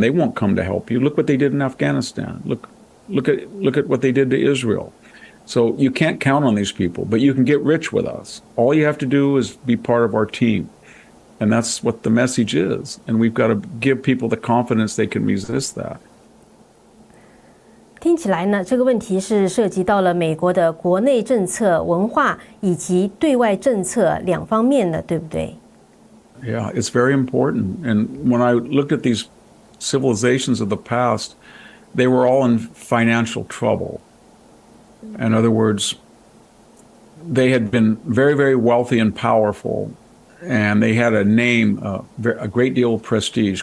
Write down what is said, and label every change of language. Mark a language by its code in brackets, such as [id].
[en] They won't come to help you. Look what they did in Afghanistan. Look at what they did to Israel. So you can't count on these people, but you can get rich with us. All you have to do is be part of our team. And that's what the message is. And we've got to give people the confidence they can resist that. [zh] 听起来呢，这个问题是涉及到了美国的国内政策、文化以及对外政策两方面的，对不对？ [en] Yeah, it's very important. And when I looked at these civilizations of the past, they were all in financial trouble. In other words, they had been very, very wealthy and powerful, and they had a name, a great deal of prestige.